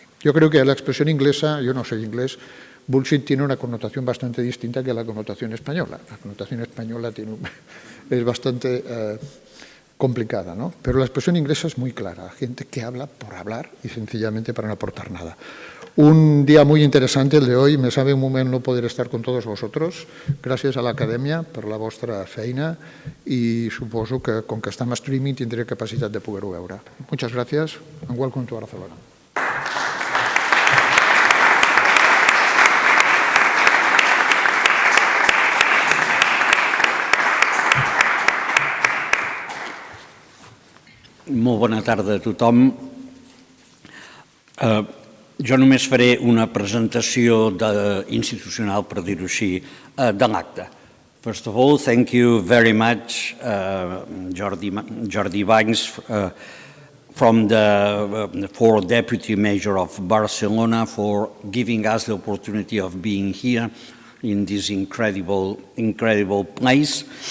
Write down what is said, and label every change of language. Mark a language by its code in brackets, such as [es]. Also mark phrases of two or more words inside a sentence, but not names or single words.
[es] Yo creo que la expresión inglesa, yo no soy inglés, bullshit tiene una connotación bastante distinta que la connotación española. La connotación española es bastante complicada, ¿no? Pero la expresión inglesa es muy clara, gente que habla por hablar y sencillamente para no aportar nada. Un día muy interesante el de hoy, me sabe un moment no poder estar con todos vosotros, [ca] gràcies a l'acadèmia per la vostra feina i suposo que com que estem a streaming tindré capacitat de poder-ho veure. [es] Muchas gracias [en] and welcome to Barcelona. [ca] Molt bona tarda a tothom. Jo només faré una presentació institucional, per dir-ho així, de l'acte. [en] First of all, thank you very much, Jordi Banys, from the 4th Deputy Mayor of Barcelona, for giving us the opportunity of being here in this incredible place.